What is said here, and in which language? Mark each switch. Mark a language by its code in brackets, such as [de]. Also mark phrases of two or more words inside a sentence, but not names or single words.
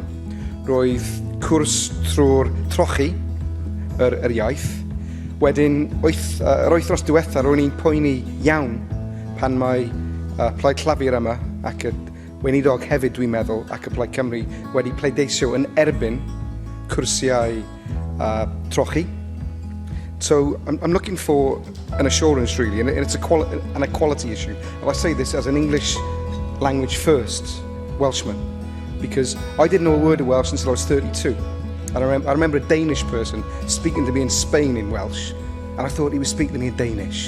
[cy] Roedd cwrs trwy'r trochi, yr iaith. Wedyn, yr wythnos diwethaf, ro'n i'n poeni iawn pan mae Plaid Llafur yma ac y weinidog hefyd dwi'n meddwl ac y Plaid Cymru wedi pleidleisio yn erbyn cwrsiau trochi. [en] So I'm looking for an assurance really, and it's an equality issue. And I say this as an English language first Welshman, because I didn't know a word of Welsh until I was 32. And I remember a Danish person speaking to me in Spain in Welsh, and I thought he was speaking to me in Danish.